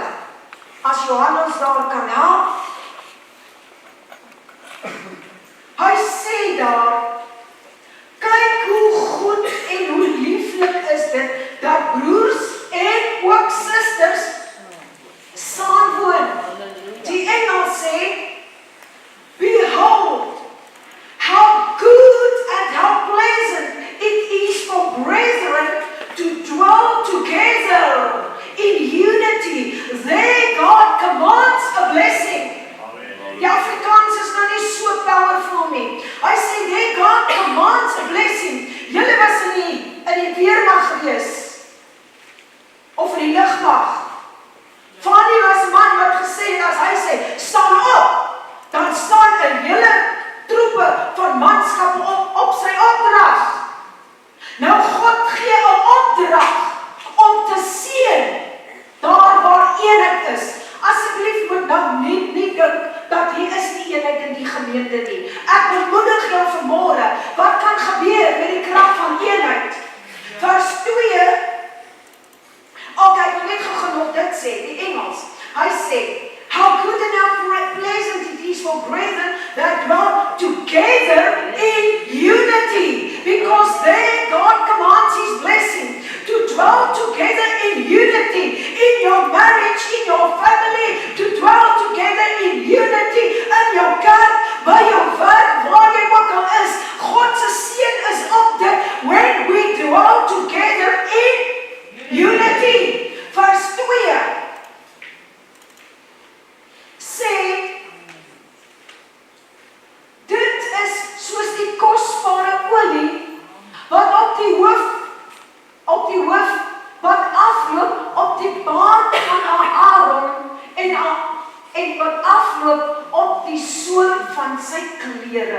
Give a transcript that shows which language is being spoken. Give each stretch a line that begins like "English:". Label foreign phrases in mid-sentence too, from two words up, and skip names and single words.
Afrikaans: As Johannes daar kan help. Hy sê daar, kyk hoe goed en hoe lieflik is dit, dat broers en ook susters saamwoon. Die Engels sê,
English: behold, how good and how pleasant it is for brethren to dwell together in unity. There God commands a blessing.
Afrikaans: Die Afrikaans is nou nie so powerful nie. Hy sê,
English: there God commands a blessing.
Afrikaans: Julle was in die weermag gewees. Of in die lugmag. Fanny was 'n man wat gesê het, as hy sê, staan op, dan staan 'n hele troepe van manskappe op sy opdrag. Nou God gee 'n opdrag om te seën daar waar eenheid is. Asseblief moet nou nie dink dat hier is nie eenheid in die gemeente nie. Ek bemoedig jou vanmôre, wat kan gebeur met die krag van eenheid? Vers 2, ek wil net genoeg dit sê, die Engels. Hy sê,
English: how good and how pleasant it is for brethren that dwell together in unity, because there God commands His blessing to dwell together in unity, in your marriage, in your family, to dwell together in unity, in your kerk, by your werk,
Afrikaans: waar jy ook al is. God se seën is op dit,
English: when we dwell together in unity.
Afrikaans: Vers 2 sê, dit is soos die kosbare olie wat op die hoof wat afloop op die baard van Aaron en wat afloop op die sool van sy klere.